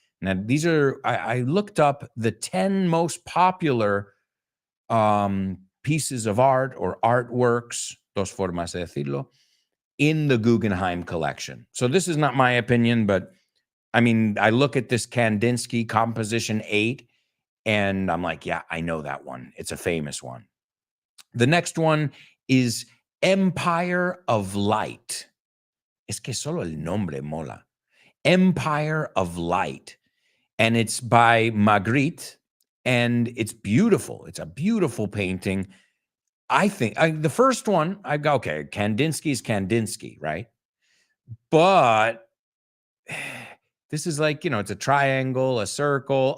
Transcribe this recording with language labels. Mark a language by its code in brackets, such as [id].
[en] Now, these are, I looked up the 10 most popular pieces of art or artworks, [es] dos formas de decirlo, [en] in the Guggenheim collection. So this is not my opinion, but I mean, I look at this Kandinsky Composition 8, and I'm like, yeah, I know that one. It's a famous one. The next one is Empire of Light. [es] Es que solo el nombre mola. [en] Empire of Light. And it's by Magritte, and it's beautiful. It's a beautiful painting. I think the first one, I go, okay, Kandinsky's Kandinsky, right? But this is like, it's a triangle, a circle.